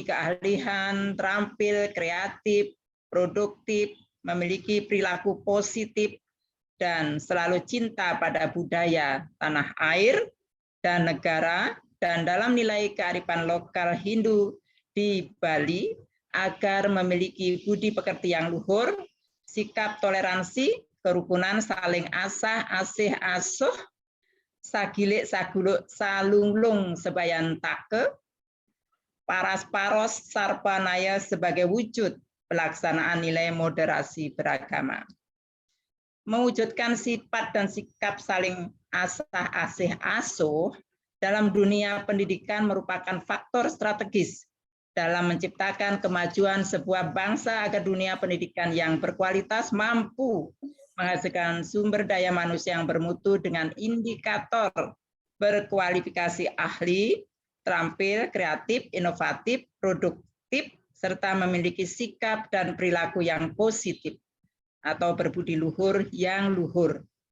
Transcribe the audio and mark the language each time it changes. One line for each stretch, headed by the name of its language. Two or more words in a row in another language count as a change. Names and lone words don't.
Indonesian: keahlian, terampil, kreatif, produktif, memiliki perilaku positif, dan selalu cinta pada budaya tanah air dan negara, dan dalam nilai kearifan lokal Hindu di Bali agar memiliki budi pekerti yang luhur, sikap toleransi, kerukunan, saling asah, asih asuh,
Balinese: sagilik saguluk salunglung sebayan take, paras paros sarpanaya
Indonesian: sebagai wujud pelaksanaan nilai moderasi beragama. Mewujudkan sifat dan sikap saling asah asih asuh dalam dunia pendidikan merupakan faktor strategis dalam menciptakan kemajuan sebuah bangsa agar dunia pendidikan yang berkualitas mampu menghasilkan sumber daya manusia yang bermutu dengan indikator berkualifikasi ahli, terampil, kreatif, inovatif, produktif, serta memiliki sikap dan perilaku yang positif atau berbudi luhur yang luhur.